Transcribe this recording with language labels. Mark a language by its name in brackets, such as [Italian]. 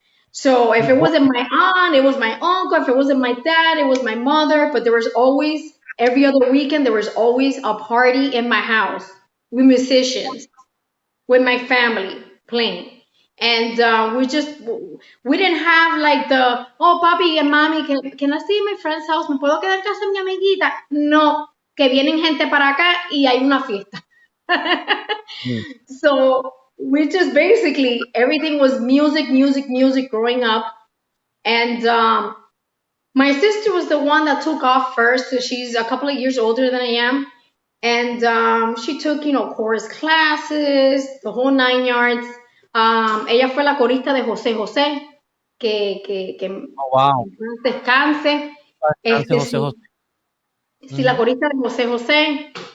[English] So if it wasn't my aunt, it was my uncle. If it wasn't my dad, it was my mother. But there was always, every other weekend, there was always a party in my house with musicians, with my family playing. And we didn't have like the, oh, papi and mommy, can I stay in my friend's house? [Spanish] ¿Me puedo quedar en casa de mi amiguita? No, que vienen gente para acá y hay una fiesta. [English] So we just basically, everything was music growing up. And my sister was the one that took off first. So she's a couple of years older than I am. And she took, chorus classes, the whole 9 yards. [Spanish] Ella fue la corista de José José, que [English] oh, wow. [Spanish] Descanse. José. Sí, la corista de José José.